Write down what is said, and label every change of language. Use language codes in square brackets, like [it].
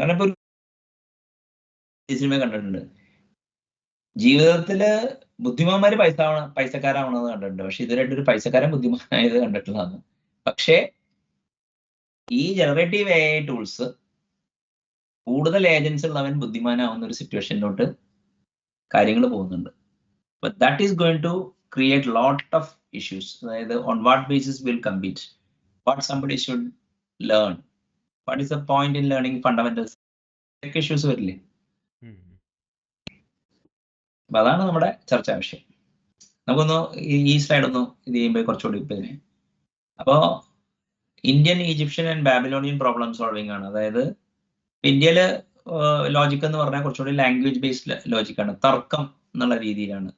[ml] കാരണം ഇപ്പൊ ഒരു സിനിമ കണ്ടിട്ടുണ്ട്, ജീവിതത്തില് ബുദ്ധിമാന്മാര് പൈസക്കാരാവണമെന്ന് കണ്ടിട്ടുണ്ട്. പക്ഷെ ഇതുവരായിട്ട് ഒരു പൈസക്കാരൻ ബുദ്ധിമാനായത് കണ്ടിട്ടുള്ളതാണ്. പക്ഷേ ഈ ജനറേറ്റീവ് AI ടൂൾസ് കൂടുതൽ ഏജൻസ് ഉള്ളവൻ ബുദ്ധിമാനാവുന്ന ഒരു സിറ്റുവേഷനിലോട്ട് കാര്യങ്ങൾ പോകുന്നുണ്ട്. [en] But that is going to create lot of issues. [ml] അതായത് [en] on what basis will compete, what somebody should learn, what is the point in learning fundamentals, [ml] ഒക്കെ issues വരില്ലേ? അപ്പൊ അതാണ് നമ്മുടെ ചർച്ചാ വിഷയം. നമുക്കൊന്ന് ഈ സ്ലൈഡ് ഒന്ന് ഇത് ചെയ്യുമ്പോൾ കുറച്ചുകൂടി ഇതിനെ. അപ്പോ Indian, Egyptian and Babylonian problem solving ആണ്. അതായത് ഇന്ത്യയില് ലോജിക് എന്ന് പറഞ്ഞാൽ കുറച്ചുകൂടി ലാംഗ്വേജ് ബേസ്ഡ് ലോജിക്കാണ്, തർക്കം എന്നുള്ള രീതിയിലാണ്.